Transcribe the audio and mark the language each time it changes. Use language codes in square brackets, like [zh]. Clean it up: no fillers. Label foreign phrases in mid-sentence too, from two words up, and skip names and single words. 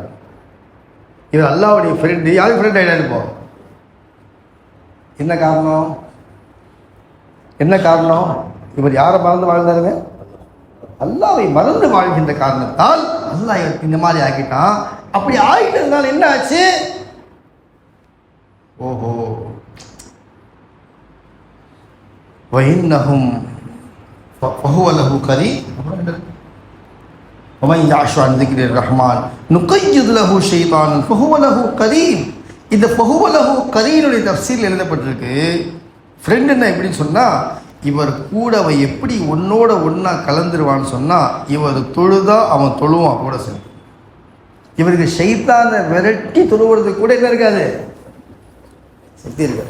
[ta] இவர் அல்லாஹ்வுடைய ஃப்ரெண்டு. யாருக்கு ஃப்ரெண்ட் ஆயிடாரு? இப்போ என்ன காரணம்? என்ன காரணம்? இவர் யாரை மறந்து வாழ்ந்தாருங்க? அல்லாஹ்வை மறந்து வாழ்கின்ற காரணத்தால் அல்லாஹ் இந்த மாதிரி ஆக்கிட்டான். அப்படி ஆகிட்டதுனால என்ன ஆச்சு? ஓஹோ, [ar] وَإِنَّهُمْ فَهُوَ لَهُ قَرِينٌ وَمَنْ يَعْشُ عَنْ ذِكْرِ الرَّحْمَنِ نُقَيِّضْ لَهُ شَيْطَانًا فَهُوَ لَهُ قَرِينٌ. [ta] இந்த [ar] فهو له [ta] கரீனுடைய தஃப்சீரில் எழுதப்பட்டிருக்கு. ஃப்ரெண்டுன்னா எப்படின்னு சொன்னால், இவர் கூட அவன் எப்படி ஒன்னோட ஒன்றா கலந்துருவான்னு சொன்னால், இவர் தொழுதா அவன் தொழுவான் கூட சேர்ந்து. இவருக்கு ஷைத்தானை விரட்டி தொழுவுறதுக்கு கூட என்ன இருக்காது, சக்தி இருக்காது.